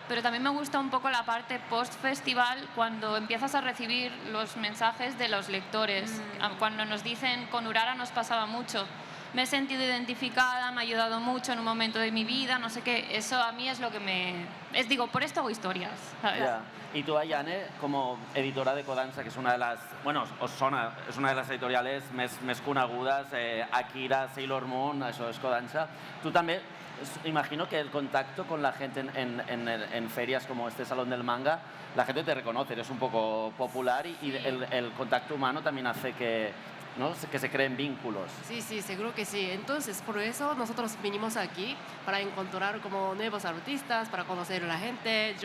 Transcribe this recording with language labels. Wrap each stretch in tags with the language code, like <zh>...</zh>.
<es>Pero también me gusta un poco la parte post-festival, cuando empiezas a recibir los mensajes de los lectores. Cuando nos dicen, con Urara nos pasaba mucho. Me he sentido identificada, me ha ayudado mucho en un momento de mi vida, no sé qué. Eso a mí es lo que digo, por esto hago historias, ¿sabes? Ya. Y tú, Ayane, como editora de Kodansha, que es una de las...</es> <ca>Bueno, és una de les editoriales més conegudes, Akira, Sailor Moon, això és Kodansha.</ca> <es>Tú también, imagino que el contacto con la gente en ferias como este Salón del Manga, la gente te reconoce, eres un poco popular y el contacto humano también hace que, ¿no? que se creen vínculos. Sí, sí, seguro que sí. Entonces, por eso nosotros vinimos aquí para encontrar como nuevos artistas, para conocer a la gente.</es>